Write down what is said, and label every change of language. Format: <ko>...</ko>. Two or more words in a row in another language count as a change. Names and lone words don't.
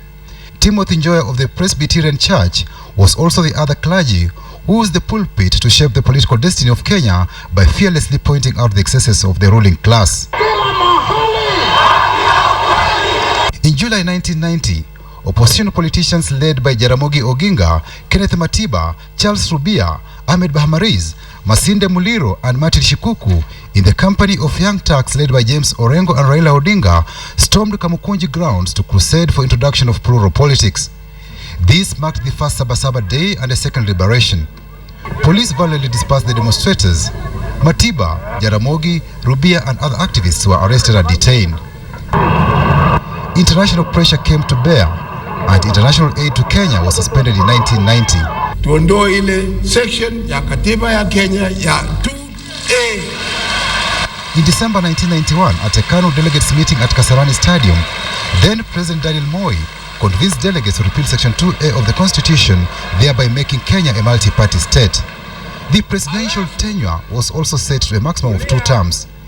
<en>Timothy Njoya of the Presbyterian Church was also the other clergy who used the pulpit to shape the political destiny of Kenya by fearlessly pointing out the excesses of the ruling class. In July 1990, opposition politicians led by Jaramogi Oginga, Kenneth Matiba, Charles Rubia, Ahmed Bahamariz, Masinde Muliro, and Martin Shikuku, in the company of young Turks led by James Orengo and Raila Odinga, stormed Kamukunji grounds to crusade for introduction of plural politics. This marked the first Sabasaba Day and a second liberation. Police violently dispersed the demonstrators. Matiba, Jaramogi, Rubia, and other activists were arrested and detained. International pressure came to bear, and international aid to Kenya was suspended in 1990.</en> <sw>Tuondoe ile section ya katiba ya Kenya ya 2A.</sw> <en>In December 1991, at a KANU delegates meeting at Kasarani Stadium, then President Daniel Moi convinced delegates to repeal Section 2A of the Constitution, thereby making Kenya a multi-party state. The presidential tenure was also set to a maximum of 2 terms.</en>